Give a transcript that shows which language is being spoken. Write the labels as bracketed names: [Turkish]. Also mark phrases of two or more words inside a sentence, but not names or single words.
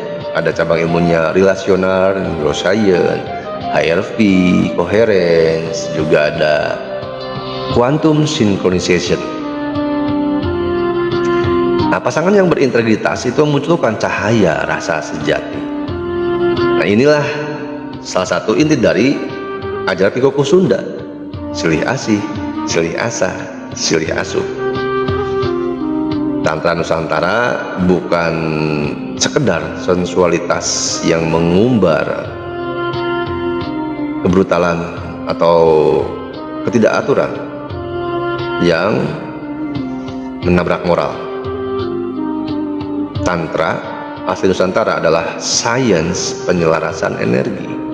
[Indonesian] Ada cabang ilmunya [English] relational neuroscience, [Indonesian] HRV, coherence, juga ada [English] quantum synchronization. [Indonesian] Nah, pasangan yang berintegritas itu memunculkan cahaya rasa sejati. Nah, inilah salah satu inti dari ajaran Kikoku Sunda, [Sundanese] silih asih, silih asa, silih asuh. [Indonesian] Tantra Nusantara bukan sekedar sensualitas yang mengumbar kebrutalan atau ketidakaturan yang menabrak moral. Tantra asli Nusantara adalah sains penyelarasan energi.